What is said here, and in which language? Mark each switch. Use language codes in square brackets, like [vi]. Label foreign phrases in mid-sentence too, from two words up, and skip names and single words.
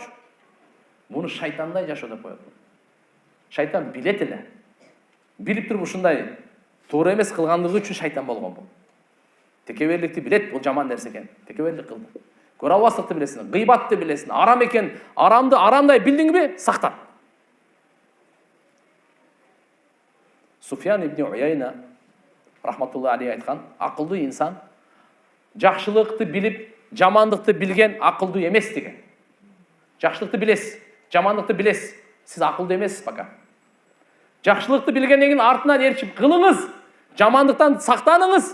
[ky] Муну шайтандай жашоо деп коет. Шайтан билет эле. Билип туруп ушундай туура эмес кылгандыгы үчүн шайтан болгон бул. Текеберликти билет, бул жаман нерсе экен. Текеберлик кылды. Көрө албастыкты билесиң, гыйбатты билесиң, арам экен, арамды арамдай билдиңби? Сактан. Суфьян ибн Уяйна [ar] رحمة الله عليه [ky] айткан, акылдуу инсан жакшылыкты билип, жамандыкты билген акылдуу эмес деген. Жакшылыкты билесиз, жамандыкты билесиз. Сиз акылдуу эмессиз пока. Жакшылыкты билгенден кийин артынан ээрчип кылыңыз, жамандыктан сактаныңыз.